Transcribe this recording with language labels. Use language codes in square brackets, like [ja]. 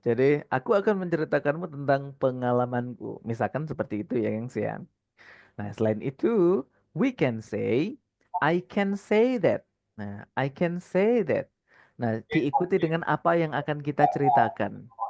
[id] Jadi aku akan menceritakanmu tentang pengalamanku. Misalkan seperti itu ya, gengs ya. [en] Nah, [id] selain itu, [en] we can say I can say that. Nah, I can say that. [id] Nah, diikuti dengan apa yang akan kita ceritakan.